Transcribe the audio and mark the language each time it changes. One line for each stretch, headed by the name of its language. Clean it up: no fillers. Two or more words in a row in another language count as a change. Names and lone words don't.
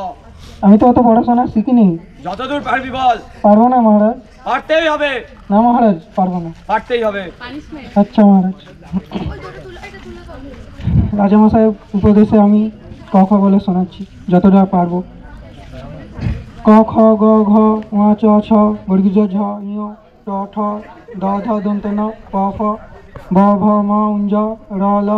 Bangla: আমি তো অত পড়াশোনা শিখিনি। যতদূর পারবি বল। পারবো না মহারাজ। পারতেই হবে। না মহারাজ, পারবো না। পারতেই হবে। আচ্ছা মহারাজ। রাজামশাইয়ের উপদেশে আমি ক খ বলে শোনাচ্ছি যতটা পারবো। ক খ গ ঘ ঙ চ ছ বর্গীয় ঝ ঞ ট ঠ দ ধ দন্ত ন প ফ বাবা মা উঞ্জা রালা।